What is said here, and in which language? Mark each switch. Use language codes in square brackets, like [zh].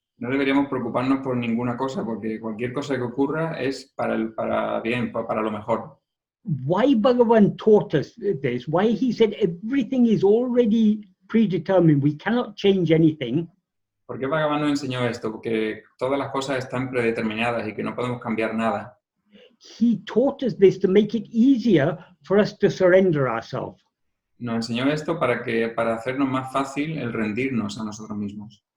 [es] no deberíamos preocuparnos por ninguna cosa, porque cualquier cosa que ocurra es para bien, para lo mejor. [en] Why Bhagavan taught us this, why he said everything is already predetermined, we cannot change anything, [es] ¿Por qué Bhagavan nos enseñó esto? Porque todas las cosas están predeterminadas y que no podemos cambiar nada. [en] he taught us this to make it easier for us to surrender ourselves. [es] Nos enseñó esto para hacernos más fácil el rendirnos a nosotros mismos.